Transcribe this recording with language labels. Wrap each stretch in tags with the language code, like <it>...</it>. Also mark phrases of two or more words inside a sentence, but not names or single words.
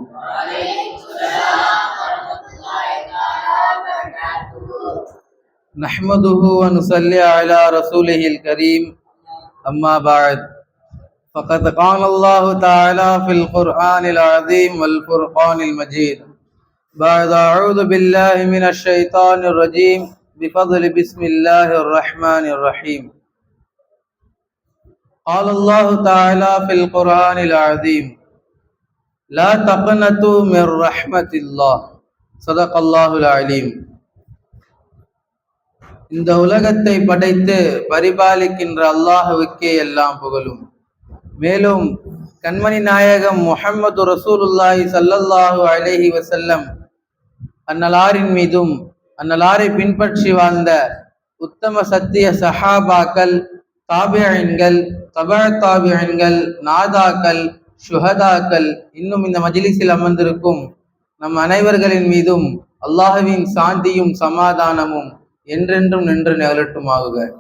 <ar>نحمده ونصلي على رسوله الكريم أما بعد فقد قال الله تعالى في القرآن العظيم والفرقان المجيد بعد أعوذ بالله من الشيطان الرجيم بفضل بسم الله الرحمن الرحيم. قال الله تعالى في القرآن العظيم لا تقنطوا من رحمة الله صدق الله العليم.</ar> <ta>இந்த உலகத்தை படைத்து பரிபாலிக்கின்ற அல்லாஹுவுக்கே எல்லாம் புகழும். மேலும் கண்மணி நாயகம் முஹம்மது</ta> <ar>رسول الله صلى الله عليه وسلم</ar> <ta>அன்னலாரின் மீதும் அன்னலாரை பின்பற்றி வாழ்ந்த உத்தம சத்திய சஹாபாக்கள், தாபியீன்கள், தபஅ தாபியீன்கள், நாதாக்கள், ஷுஹதாக்கள், இன்னும் இந்த மஜ்லிஸில் அமர்ந்திருக்கும் நம் அனைவர்களின் மீதும் அல்லாஹ்வின் சாந்தியும் சமாதானமும் என்றென்றும் நின்று நிகழட்டுமாகுக.</ta>